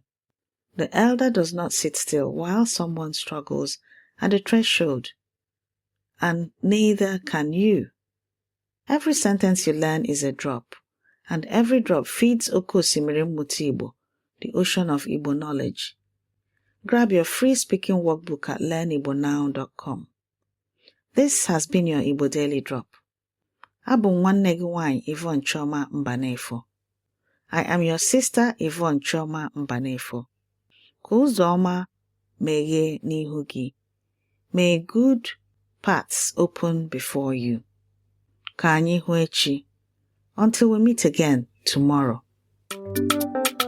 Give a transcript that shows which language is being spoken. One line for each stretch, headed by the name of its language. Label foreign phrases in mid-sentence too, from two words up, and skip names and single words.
English: The elder does not sit still while someone struggles at the threshold, and neither can you. Every sentence you learn is a drop, and every drop feeds
Igbo: Oke Osimiri Mmụta Igbo,
English: the ocean of Igbo knowledge. Grab your free speaking workbook at learnigbonnow.com. This has been your Igbo Daily Drop.
Igbo: Abụ m nwanne gị nwanyị Yvonne Chioma Mbanefo.
English: I am your sister Yvonne Chioma Mbanefo.
Igbo: Ka ụzọ ọma meghee n'ihu gị.
English: May good paths open before you.
Igbo: Ka anyị hụ echi.
English: Until we meet again tomorrow.